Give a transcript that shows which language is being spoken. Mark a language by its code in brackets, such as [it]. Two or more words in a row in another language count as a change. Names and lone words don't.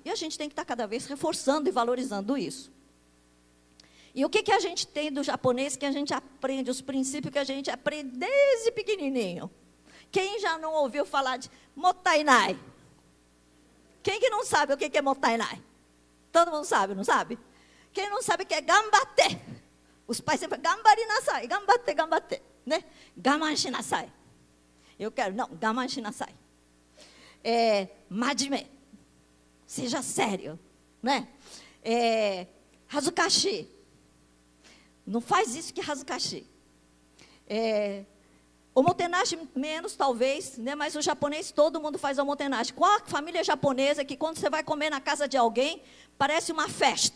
[pt] E a gente tem que estar cada vez reforçando e valorizando isso. E o que a gente tem do japonês que a gente aprende, os princípios que a gente aprende desde pequenininho? Quem já não ouviu falar de motainai? Quem que não sabe o que é motainai? Todo mundo sabe, não sabe? Quem não sabe o que é gambate? Os pais sempre falam, [ja] 頑張りなさい, 頑張って、頑張って, né? 我慢しなさい. [pt] Eu quero, não, [ja] 我慢しなさい. [pt] Majime, seja sério, né? Hazukashi. Não faz isso que hazukashi. Omotenashi menos, talvez, né? Mas o japonês, todo mundo faz omotenashi. Qual a família japonesa que quando você vai comer na casa de alguém, parece uma festa?